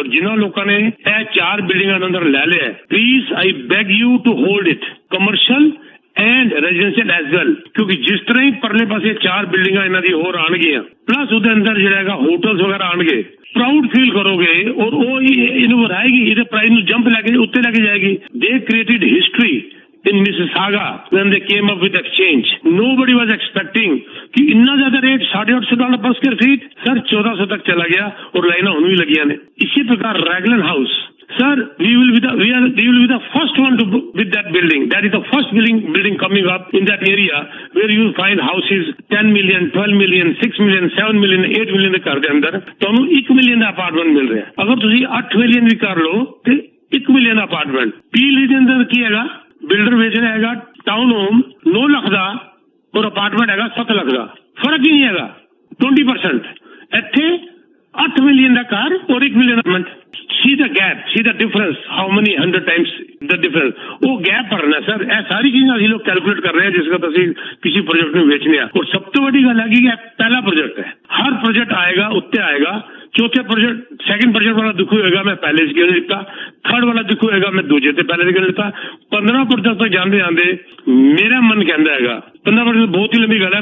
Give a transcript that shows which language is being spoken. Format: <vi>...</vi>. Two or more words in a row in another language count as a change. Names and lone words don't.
<pa>ਔਰ ਜਿਨ੍ਹਾਂ ਲੋਕਾਂ ਨੇ ਇਹ 4 ਬਿਲਡਿੰਗਾਂ ਅੰਦਰ ਲੈ ਲਿਆ,</pa> <en>please I beg you to hold it commercial and residential as well,</en> <pa>ਕਿਉਂਕਿ ਜਿਸ ਤਰ੍ਹਾਂ ਹੀ ਪਰਲੇ ਪਾਸੇ 4 ਬਿਲਡਿੰਗਾਂ ਇਹਨਾਂ ਦੀ ਹੋਰ ਆਉਣਗੀਆਂ ਪਲੱਸ ਉਹਦੇ ਅੰਦਰ ਜਿਹੜਾ ਹੈਗਾ ਹੋਟਲਸ ਵਗੈਰਾ ਆਉਣਗੇ,</pa> <en>proud feel</en> <pa>ਕਰੋਗੇ ਔਰ ਉਹ ਇਹਨੂੰ ਵਧਾਏਗੀ, ਇਹਦੇ ਪ੍ਰਾਈਸ ਨੂੰ ਜੰਪ ਲੈ ਕੇ ਉੱਤੇ ਲੈ ਕੇ ਜਾਏਗੀ।</pa> <en>they created history in Mississauga when they came up with exchange. Nobody was expecting</en> <hi>कि इतना ज्यादा रेट $850</hi> <en>per square feet</en> <hi>सर 1400 तक चला गया और लाइना होने भी लगी ने। इसी प्रकार</hi> <en>रैगलन हाउस सर we will be the first one to with that building. That is the first building coming up in that area where you will find houses 10 million, 12 million, 6 million, 7 million, 8 million</en> <pa>ਦੇ ਘਰ ਦੇ ਅੰਦਰ ਤੁਹਾਨੂੰ 1 ਮਿਲੀਅਨ ਦਾ ਅਪਾਰਟਮੈਂਟ ਮਿਲ ਰਿਹਾ। ਅਗਰ ਤੁਸੀਂ 8 ਮਿਲੀਅਨ ਵੀ ਕਰ ਲਓ ਤੇ 1 ਮਿਲੀਅਨ ਦਾ ਅਪਾਰਟਮੈਂਟ। ਪੀਲ ਦੇ ਅੰਦਰ ਕੀ ਹੈਗਾ, ਬਿਲਡਰ ਵੇਚ ਰਿਹਾ ਹੈਗਾ ਟਾਊਨ ਹੋਮ 9 ਲੱਖ ਦਾ ਔਰ ਅਪਾਰਟਮੈਂਟ ਹੈਗਾ 7 ਲੱਖ ਦਾ, ਫਰਕ ਹੀ ਨਹੀਂ ਹੈਗਾ 20%। ਇੱਥੇ 8 ਮਿਲੀਅਨ ਦਾ ਘਰ ਔਰ 1 ਮਿਲੀਅਨ ਦਾ ਅਪਾਰਟਮੈਂਟ।</pa> <en>see the gap, see the difference, how many 100 times the difference,</en> <pa>ਉਹ ਗੈਪ ਭਰਨਾ ਸਰ। ਇਹ ਸਾਰੀ ਚੀਜ਼ਾਂ ਅਸੀਂ ਲੋਕ ਕੈਲਕੂਲੇਟ ਕਰ ਰਹੇ ਹਾਂ ਜਿਸ ਦਾ ਅਸੀਂ ਕਿਸੇ ਪ੍ਰੋਜੈਕਟ ਨੂੰ ਵੇਚਨੇ ਆ। ਔਰ ਸਭ ਤੋਂ ਵੱਡੀ ਗੱਲ ਹੈ ਕਿ ਇਹ ਪਹਿਲਾ ਪ੍ਰੋਜੈਕਟ ਹੈ, ਹਰ ਪ੍ਰੋਜੈਕਟ ਆਏਗਾ ਉੱਤੇ ਆਏਗਾ। ਚੌਥੇ ਪ੍ਰੋਜੈਕਟ</pa> <en>second project</en> <pa>ਵਾਲਾ ਦੁੱਖ ਹੋਏਗਾ ਮੈਂ ਪਹਿਲੇ ਚ ਗਿਣ ਲਿੱਤਾ, ਥਰਡ ਵਾਲਾ ਦੁੱਖ ਹੋਏਗਾ ਮੈਂ ਦੂਜੇ ਤੇ ਪਹਿਲੇ ਗਿਣ ਲਿੱਤਾ। 15 ਪ੍ਰੋਜੈਕਟ ਤੱਕ ਜਾਂਦੇ ਜਾਂਦੇ ਮੇਰਾ ਮਨ ਕਹਿੰਦਾ ਹੈਗਾ 15% ਬਹੁਤ ਹੀ ਲੰਬੀ ਗੱਲ ਹੈ।</pa>